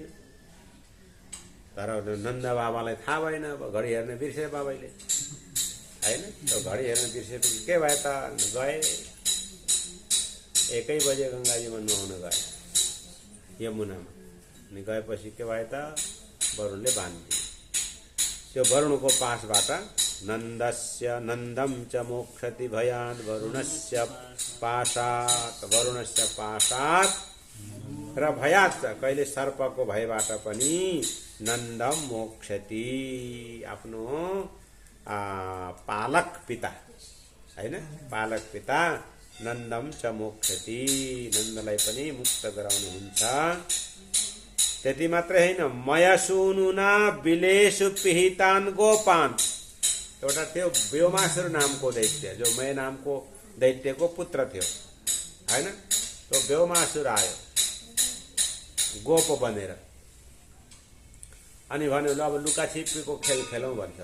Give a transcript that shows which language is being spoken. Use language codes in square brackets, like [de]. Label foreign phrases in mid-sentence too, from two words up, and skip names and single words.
[ne] तर नन्द बाबालाई थाहा भएन, अब घडी हेर्न बिर्से बाबाले हैन। त्यो घडी हेर्न बिर्सेपछि के भयो त, गए 1 बजे गङ्गाजीमा नुहाउन गए यमुनामा। अनि गएपछि के भयो त, वरुणले बाँधिदियो। त्यो वरुणको पाशबाट [sa] नन्दस्य नन्दम च मोक्षति भयान् वरुणस्य पाशात्, वरुणस्य पाशात् [ne] र भयात् कहिले सर्पको भयबाट पनि [sa] नन्दम मोक्षति [ne] आफ्नो पालक पिता हैन पालक पिता [sa] नन्दम च मोक्षति [ne] नन्दलाई पनि मुक्त गराउनुहुन्छ। त्यति मात्रै हैन [sa] मयसूनुना बिलेषु पिहितान गोपान [ne] एउटा थियो व्योमासुर नामको दैत्य जो मय नामको दैत्यको पुत्र थियो हैन। तो व्योमासुर आयो गोप बनेर अनि भन्यो ल अब लुकाछिपीको खेल खेलौँ भन्छ।